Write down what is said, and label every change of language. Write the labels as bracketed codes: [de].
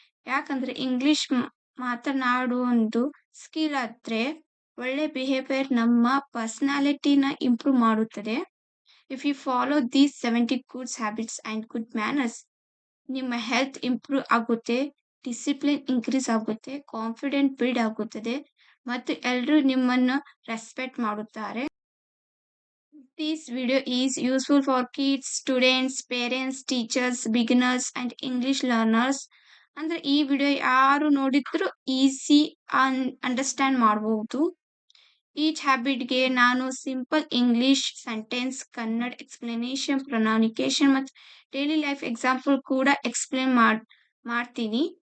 [kn] ಯಾಕಂದರೆ ಇಂಗ್ಲಿಷ್ ಮಾತನಾಡುವ ಒಂದು ಸ್ಕಿಲ್ ಆದರೆ ಒಳ್ಳೆ ಬಿಹೇವಿಯರ್ ನಮ್ಮ ಪರ್ಸ್ನಾಲಿಟಿನ ಇಂಪ್ರೂವ್ ಮಾಡುತ್ತದೆ. [en] if you follow these 70 good habits and good manners, [kn] ನಿಮ್ಮ ಹೆಲ್ತ್ ಇಂಪ್ರೂವ್ ಆಗುತ್ತೆ, ಡಿಸಿಪ್ಲಿನ್ ಇನ್ಕ್ರೀಸ್ ಆಗುತ್ತೆ, ಕಾನ್ಫಿಡೆಂಟ್ ಬಿಲ್ಡ್ ಆಗುತ್ತದೆ ಮತ್ತು ಎಲ್ಲರೂ ನಿಮ್ಮನ್ನು ರೆಸ್ಪೆಕ್ಟ್ ಮಾಡುತ್ತಾರೆ. [en] This video is useful for kids, students, parents, teachers, beginners and English learners. [kn] ಅಂದರೆ ಈ ವಿಡಿಯೋ ಯಾರು ನೋಡಿದ್ರು ಈಸಿ ಅಂಡರ್ಸ್ಟ್ಯಾಂಡ್ ಮಾಡಬಹುದು. ಈಚ್ ಹ್ಯಾಬಿಟ್ಗೆ ನಾನು simple English sentence, Kannada explanation, pronunciation ಮತ್ತು ಡೈಲಿ ಲೈಫ್ ಎಕ್ಸಾಂಪಲ್ ಕೂಡ ಎಕ್ಸ್ಪ್ಲೇನ್ ಮಾಡ್ತೀನಿ.